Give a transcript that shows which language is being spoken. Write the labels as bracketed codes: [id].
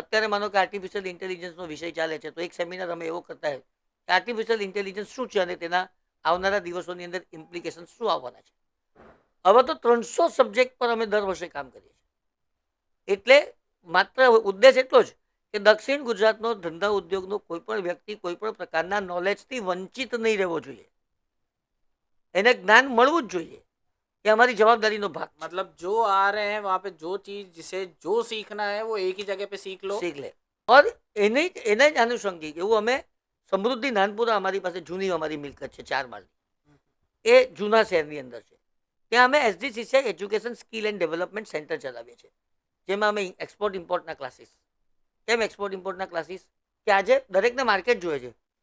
[gu] અત્યારે માનો કે આર્ટિફિશિયલ ઇન્ટેલિજન્સનો વિષય ચાલે છે, તો એક સેમિનાર અમે એવો કરતા હોય કે આર્ટિફિશિયલ ઇન્ટેલિજન્સ શું છે અને તેના આવનારા દિવસોની અંદર ઇમ્પ્લિકેશન શું આવવાના છે. હવે તો 300 સબ્જેક્ટ પર અમે દર વર્ષે કામ કરીએ છીએ. એટલે માત્ર ઉદ્દેશ એટલો જ કે દક્ષિણ ગુજરાતનો ધંધા ઉદ્યોગનો કોઈ પણ વ્યક્તિ કોઈ પણ પ્રકારના નોલેજથી વંચિત નહીં રહેવો જોઈએ. એને જ્ઞાન મળવું જ જોઈએ. [hi] ये हमारी जवाबदारी नो भाग है। मतलब जो आ रहे हैं वहाँ पे जो चीज जिसे जो सीखना है वो एक ही जगह पे सीख लो, શીખ લે. [gu] और એને જ આનુષંગિક એવું અમે સમૃદ્ધિ નાનપુરા અમારી પાસે જૂની અમારી મિલકત છે 4 માળની, એ જૂના શહેરની અંદર છે. ત્યાં અમે એસડીસીસીઆઈ education skill and development centre ચલાવીએ છીએ, જેમાં અમે એક્સપોર્ટ ઇમ્પોર્ટના ક્લાસીસ. કેમ એક્સપોર્ટ ઇમ્પોર્ટના ક્લાસીસ? કે આજે દરેકને માર્કેટ જોઈએ છે.